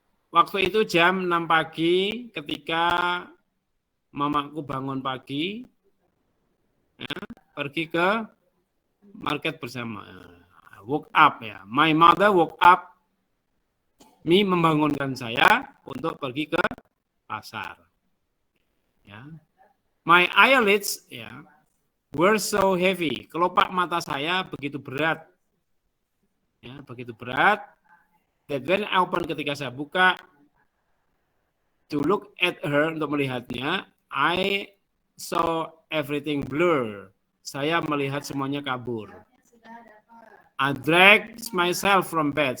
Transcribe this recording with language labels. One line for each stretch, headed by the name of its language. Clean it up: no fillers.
Indonesian: Waktu itu jam 6 pagi ketika mamaku bangun pagi, ya, pergi ke market bersama.
English: Woke up
Indonesian: ya.
English: My mother woke up me
Indonesian: membangunkan saya untuk pergi ke pasar. Ya.
English: My eyelids ya were so heavy.
Indonesian: Kelopak mata saya begitu berat. Ya, begitu berat.
English: That when I open
Indonesian: ketika saya buka
English: to look at her
Indonesian: untuk melihatnya,
English: I saw everything blur.
Indonesian: Saya melihat semuanya kabur.
English: I dragged myself from bed.